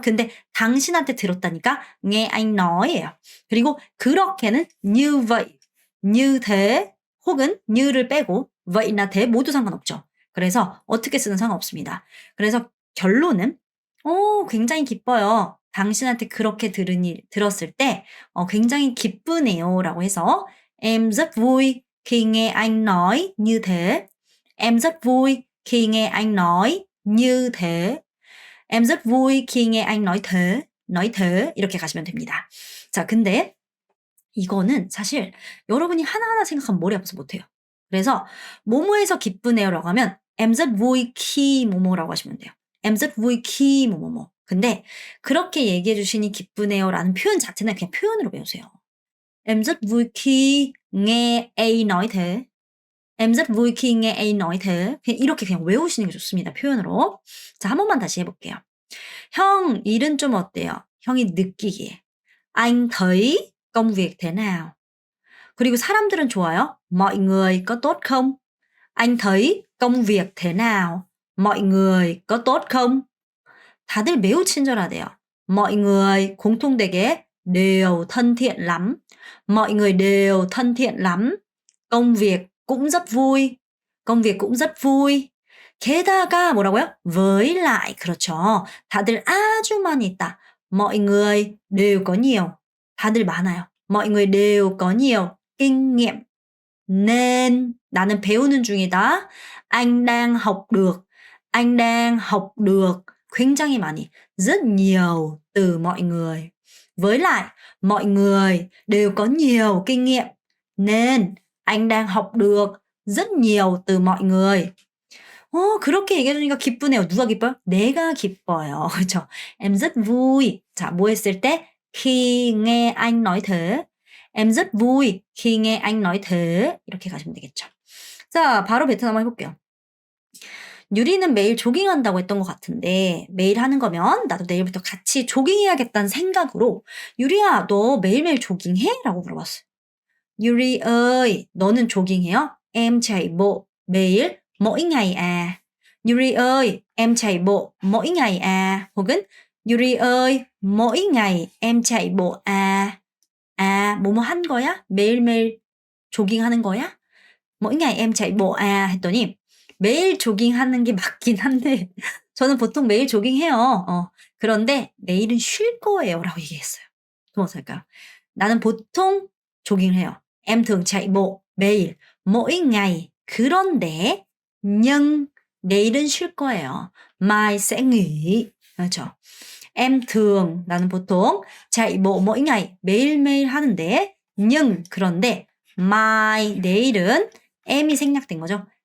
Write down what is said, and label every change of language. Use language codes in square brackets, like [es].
[ko] 근데 당신한테 들었다니까 [vi] nghe anh noy [ko] 예요. 그리고 그렇게는 [vi] như vậy, như thế [ko] 혹은 ñu를 빼고 왜이나 대 모두 상관없죠. 그래서 어떻게 쓰는 상관없습니다. 그래서 결론은 굉장히 기뻐요. 당신한테 그렇게 들었을 때 굉장히 기쁘네요라고 해서 [vi] em rất vui khi nghe anh nói như thế. Em rất vui khi nghe anh nói như thế. Em rất vui khi nghe anh nói thế. [ko] 이렇게 가시면 됩니다. 자, 근데 이거는 사실 여러분이 하나하나 생각하면 머리 아파서 못해요. 그래서 뭐뭐해서 기쁘네요라고 하면 [vi] em rất vui khi [ko] 뭐뭐라고 하시면 돼요. [vi] em rất vui khi 뭐뭐뭐. [ko] 근데 그렇게 얘기해 주시니 기쁘네요라는 표현 자체는 그냥 표현으로 배우세요. [vi] Em rất vui khi nghe A nói thế. Em rất vui khi nghe A nói thế. [ko] 그냥 이렇게 그냥 외우시는 게 좋습니다. 표현으로. 자, 한 번만 다시 해볼게요. 형 일은 좀 어때요? 형이 느끼기에. [vi] Anh thấy công việc thế nào? [ko] 그리고 사람들은 좋아요. [vi] Mọi người có tốt không? Anh thấy công việc thế nào? Mọi người có tốt không? [ko] 다들 매우 친절하대요. [vi] mọi người [ko] 공통되게 [vi] đều thân thiện lắm. mọi người đều thân thiện lắm. công việc cũng rất vui. công việc cũng rất vui. [ko] 게다가 뭐라고요? [vi] với lại [ko] 그렇죠. 다들 아주 많이 있다. [vi] mọi người đều có nhiều. [ko] 다들 많아요. [vi] mọi người đều có nhiều kinh nghiệm. [ko] nên 나는 배우는 중이다. [vi] anh đang học được. anh đang học được [ko] 굉장히 많이 [vi] rất nhiều từ mọi người. với lại mọi người đều có nhiều kinh nghiệm nên anh đang học được rất nhiều từ mọi người. [ko] 그렇게 얘기해 주니까 기쁘네요. 누가 기뻐요? 내가 기뻐요. 그렇죠? [vi] Em rất vui. [ko] 자, 뭐 했을 때? [vi] khi nghe anh nói thế. Em rất vui khi nghe anh nói thế. [ko] 이렇게 가시면 되겠죠. 자, 바로 베트남 해볼게요. 유리는 매일 조깅한다고 했던 것 같은데 매일 하는 거면 나도 내일부터 같이 조깅해야겠다는 생각으로 유리야, 너 매일매일 조깅해? 라고 물어봤어요. 유리 ơi, 너는 조깅해요? [vi] Em chạy bộ [ko] 매일 [vi] mỗi ngày à. 유리 ơi, em chạy bộ mỗi ngày à. 혹은 유리 ơi, mỗi ngày em chạy bộ à. [ko] 아, 뭐뭐 한 거야? 매일매일 조깅하는 거야? [vi] mỗi ngày em chạy bộ à [ko] 했더니 매일 조깅하는 게 맞긴 한데 저는 보통 매일 조깅해요. 그런데 내일은 쉴 거예요라고 얘기했어요. 그럼 어떨까요? 나는 보통 조깅을 해요. [vi] Em thường chạy bộ [ko] 매일 [vi] mỗi ngày. [ko] 그런데 nhưng 내일은 쉴 거예요. [vi] Mai sẽ nghỉ. [ko] 그렇죠. [vi] Em thường [ko] 나는 보통 [vi] chạy bộ mỗi ngày [ko] 매일매일 하는데 nhưng 그런데 mai 내일은 M이 생략된 거죠.